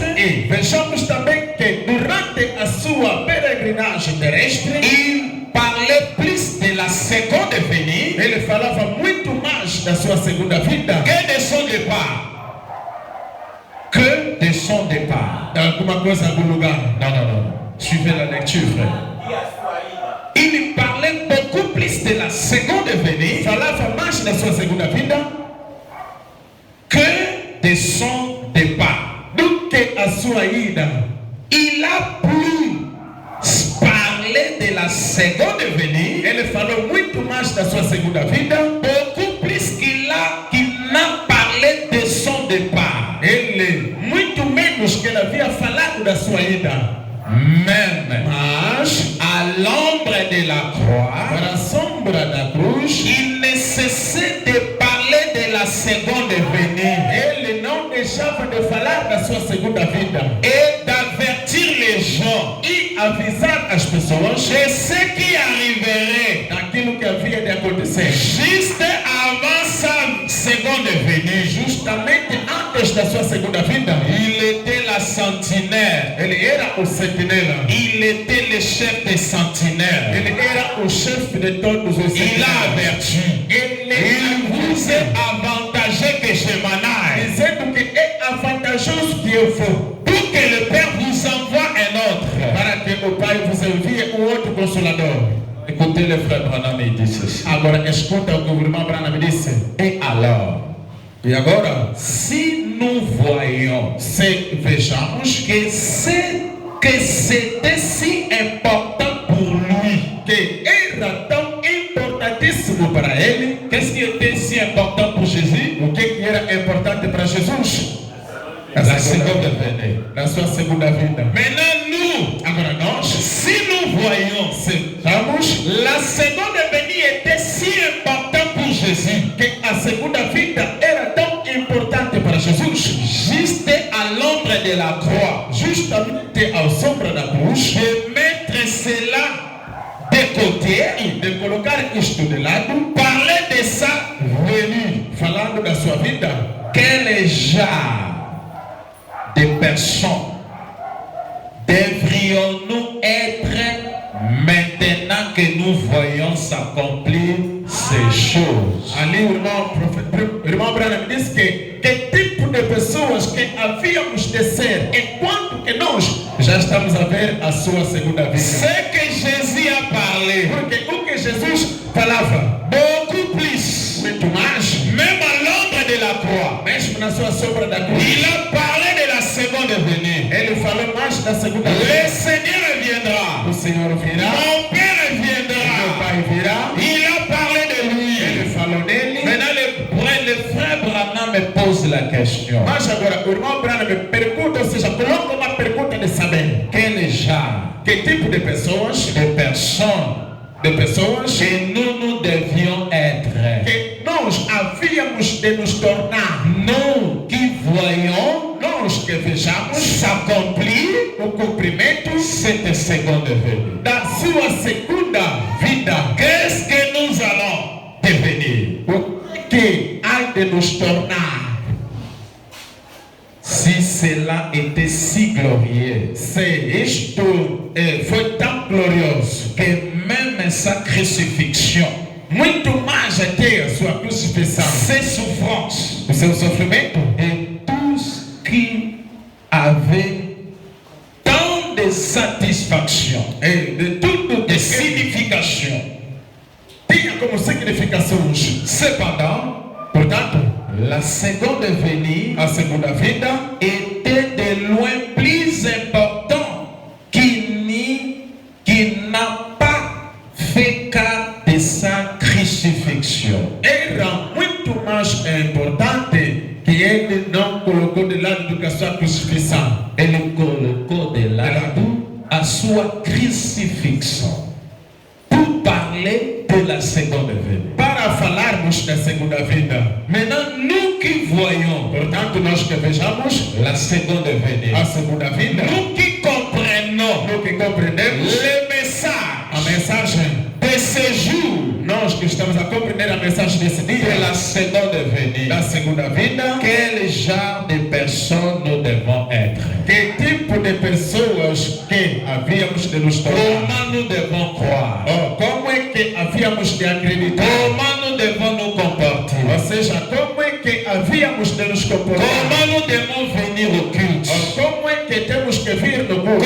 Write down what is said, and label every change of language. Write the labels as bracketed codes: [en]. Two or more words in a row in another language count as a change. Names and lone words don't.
[pt] E vejamos também que durante a sua peregrinagem terrestre, [fr] il parlait plus de la seconde venue [pt] ele falava muito mais da sua segunda vinda [fr] que de son départ. Que de son départ. [pt] de alguma coisa em algum lugar. [fr] Non, non, non. Suivez la lecture, frère. Il parlait beaucoup plus de la seconde venue [pt] Falava mais da sua segunda vinda [fr] que de son départ. [pt] do que a sua ida. [fr] Il a plus parlé de la seconde venue, [pt] ele falou muito mais da sua segunda vinda, [fr] beaucoup plus qu'il n'a parlé de son départ. [pt] ele muito menos que ele havia falado da sua ida. [fr] Même [pt] Mas, [fr] à l'ombre de la croix, [pt] para a sombra da cruz, [fr] il ne cessait de parler de la seconde venue [pt] ele não deixava de falar da sua segunda vinda [fr] et d'avertir les gens [pt] e avisar as pessoas [fr] de ce qui arriverait [pt] daquilo que havia de acontecer. [fr] juste avant sa seconde venue. [pt] Justamente antes da sua segunda vinda, [fr] Il était la sentinelle. [pt] ele era o sentinela. [fr] Il était le chef des sentinelles. [pt] Ele era o chefe de todos os [fr] Il a [pt] sentinelas. [fr] averti. Il vous est avantagé que je m'en aille, [pt] Dizendo que é vantajoso que eu vou, [fr] pour que le Père vous envoie un autre. [pt] para que o Pai vos envie um outro consolador. [fr] Écoutez le frère Branham, il dit ceci. [pt] Agora escuta o que o irmão Branham disse. [fr] Et alors, [pt] E agora, [fr] si nous voyons [pt] se vejamos [fr] que c'était si important pour lui, [pt] que era tão importantíssimo para ele, [fr] qu'est-ce qui était si important pour Jésus? [pt] o que era importante para Jesus? [fr] La seconde venue. [pt] Na sua segunda vinda. [fr] Maintenant, nous, [pt] Agora nós, [fr] si nous voyons [pt] vamos [fr] la seconde venue était si importante pour Jésus, [pt] que a segunda vinda era tão importante para Jesus, [fr] juste à l'ombre de la croix, [pt] justamente ao sombra da cruz, [fr] de mettre cela de côté, [pt] de colocar isto de lado, [fr] parler de sa venue. [pt] falando da sua vida, [fr] Quel genre de personnes devrions-nous être maintenant que nous voyons s'accomplir ces choses? [pt] ali o irmão Branham disse que tipo de pessoas que havíamos de ser enquanto que nós já estamos a ver a sua segunda vinda. [fr] Ce que Jésus a parlé, [pt] Porque o que Jesus falava, [fr] beaucoup plus, [pt] muito mais, [fr] même à l'ombre de la croix, [pt] mesmo na sua sombra da cruz, [fr] il a parlé de la seconde venue. [pt] ele falou mais da segunda [fr] Le [pt] vinda. [fr] Seigneur viendra, [pt] O Senhor virá, [fr] mon Père [pt] meu [fr] viendra. [pt] Pai virá, [fr] Il a parlé de lui. [pt] ele falou nele. [fr] Maintenant, le frère Branham me pose la question. [pt] Mas agora o irmão Branham me pergunta, ou seja, coloca uma pergunta de saber [fr] Quel genre [pt] que tipo de pessoas [fr] de personnes que nous devions être? [pt] que nós havíamos de nos tornar, [fr] Nous qui voyons [pt] nós que vejamos [fr] s'accomplir [pt] o cumprimento [fr] cette seconde venue. [pt] da sua segunda vida. [fr] Qu'est-ce que nous allons devenir? [pt] O que há de nos tornar? [fr] Si cela était si glorieux [pt] Se isto foi tão glorioso, [fr] que même sa crucifixion, [pt] muito mais até a sua crucifixão, [fr] ses souffrances [pt] o seu sofrimento [fr] et tout ce qui avait tant de satisfaction, [pt] e de tudo de que [fr] signification. [pt] tinha como significações. [fr] Cependant, [pt] Portanto, [fr] la seconde venue [pt] a segunda vinda [fr] était de loin plus important qui n'a pas fait cas de sa crucifixion. [pt] era muito mais importante que ele não colocou de lado do que a sua crucifixão. Ele colocou de lado a sua crucifixão [fr] pour parler de la seconde venue. [pt] Para falarmos da segunda vinda, [fr] Maintenant, nous qui voyons [pt] portanto, nós que vejamos [fr] la seconde venue, [pt] a segunda vinda, [fr] nous qui comprenons [pt] no que compreendemos [fr] le [pt] a [fr] message [pt] mensagem, [fr] de ce jour [pt] nós que estamos a compreender a mensagem desse [fr] de [pt] dia, [fr] la seconde venue, [pt] da segunda vinda, [fr] quel genre de personnes nous devons être? [pt] que tipo de pessoas que havíamos de nos tornar? [fr] Comment nous devons croire? [pt] Oh, como é que havíamos de acreditar? [fr] Comment nous devons nous comporter? [pt] Ou seja, como é que havíamos de nos comportar? [fr] Comment nous devons venir au culte? [pt] Oh, como é que temos que vir no culto?